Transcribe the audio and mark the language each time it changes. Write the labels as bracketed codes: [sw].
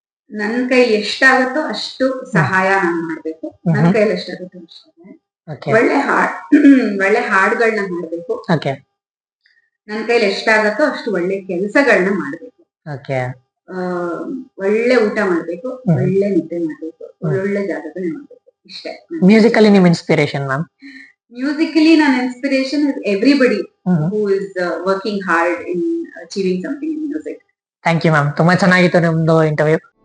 [kn] ನನ್ ಕೈಲಿ ಎಷ್ಟಾಗುತ್ತೋ ಅಷ್ಟು ಸಹಾಯ ನಾನು ಮಾಡ್ಬೇಕು. ನನ್ ಕೈಲಿ ಎಷ್ಟಾಗುತ್ತೋ ಅಷ್ಟೇ. ಓಕೆ ಒಳ್ಳೆ ಒಳ್ಳೆ ಹಾಡುಗಳನ್ನ ಹಾಡ್ಬೇಕು. ಓಕೆ ನನ್ ಕೈಲಿ ಎಷ್ಟಾಗತ್ತೋ ಅಷ್ಟು ಒಳ್ಳೆ ಕೆಲಸಗಳನ್ನ ಮಾಡ್ಬೇಕು. ಓಕೆ ಒಳ್ಳೆ ಊಟ ಮಾಡ್ಬೇಕು, ಒಳ್ಳೆ ನಿದ್ದೆ ಮಾಡ್ಬೇಕು, ಒಳ್ಳೊಳ್ಳೆ ಜಾಗಗಳನ್ನ ನೋಡ್ಬೇಕು. ಇಷ್ಟೇ. ಮ್ಯೂಸಿಕಲಿ ನಿಮ್ ಇನ್ಸ್ಪಿರೇಷನ್ ಮ್ಯಾಮ್? [en] Musically, ನನ್ನ inspiration is everybody who is working hard in achieving something in music. [kn] Thank you ma'am, ತುಂಬಾ ಚೆನ್ನಾಗಿತ್ತು ನಿಮ್ದು ಇಂಟರ್ವ್ಯೂ.